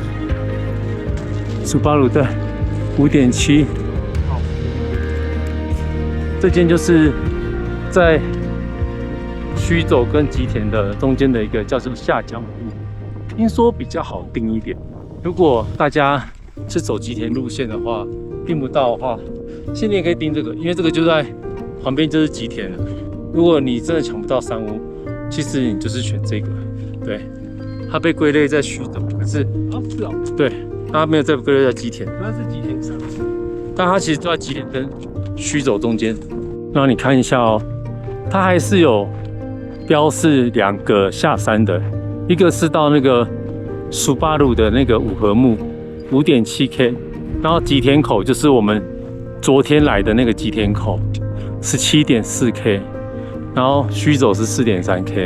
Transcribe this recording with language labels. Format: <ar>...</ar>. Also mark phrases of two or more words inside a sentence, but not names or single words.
<zh>蘇巴魯的5.7，這間就是在須走跟吉田的中間的一個叫做下江戶，聽說比較好訂一點。如果大家是走吉田路線的話，訂不到的話，現在也可以訂這個，因為這個就在旁邊就是吉田了。如果你真的搶不到山屋，其實你就是選這個，對，它被歸類在須走，可是對。它沒有在歸類在吉田，它是吉田上，但它其實就在吉田跟須走中間。然後你看一下哦，它還是有標示2個下山的，一個是到那個蘇巴魯的那個五合目5.7K， 然後吉田口就是我們昨天來的那個吉田口17.4K， 然後須走是4.3K。</zh>